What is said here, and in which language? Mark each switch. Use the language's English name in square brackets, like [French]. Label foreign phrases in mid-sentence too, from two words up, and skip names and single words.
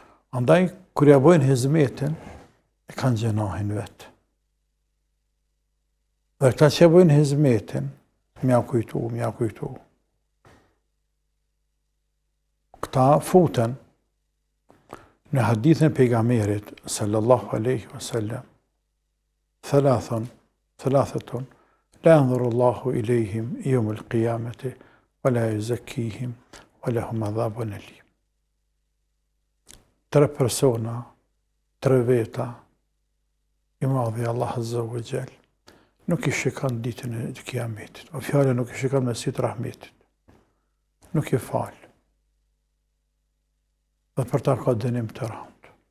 [Albanian] Andaj, kur ja bojnë hizmetin, e kanë gjenahin vetë. Dhe këta që bojnë hizmetin, mja kujtu. Këta futen në hadithin e pejgamberit [Arabic] صلى الله عليه وسلم، ثلاثة، لا ينظر الله إليهم يوم القيامة، ولا يزكيهم، ولهم عذاب أليم. [Albanian] 3 persona, 3 veta, i madhi Allah [Arabic] عز وجل, [Albanian] nuk i shikon ditën e kiametit, o fjala nuk i shikon me sy të rahmetit, nuk i fal. Dhe për ta ka dënim të rënd.